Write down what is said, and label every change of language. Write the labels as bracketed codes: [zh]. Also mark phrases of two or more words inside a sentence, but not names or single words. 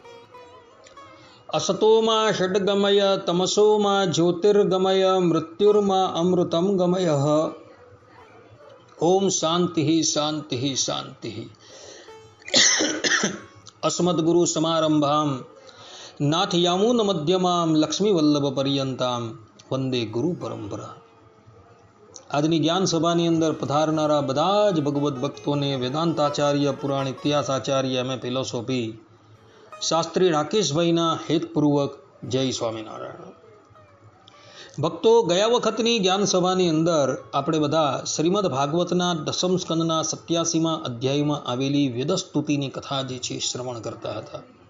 [sa] असतो मा षड्गमय तमसो मा ज्योतिर्गमय मृत्युर्मा अमृतं गमय। ओम शांति शांति शांति। अस्मद्गुरु समारंभां नाथ यामुन मध्यमां लक्ष्मीवल्लभ पर्यंतां वंदे गुरु परंपरा। [gu] આજની જ્ઞાન સભાની અંદર પધારનારા બધા જ ભગવદ્ ભક્તોને વેદાંતાચાર્ય, પુરાણ ઇતિહાસાચાર્ય, [en] MA philosophy [gu] શાસ્ત્રી રાકેશભાઈના હેતપૂર્વક જય સ્વામિનારાયણ. ભક્તો, ગયા વખતની જ્ઞાન સભાની અંદર આપણે બધા શ્રીમદ ભાગવતના દસમ સ્કંદના 87મા અધ્યાયમાં આવેલી વેદસ્તુતિની કથા જે છે શ્રવણ કરતા હતા.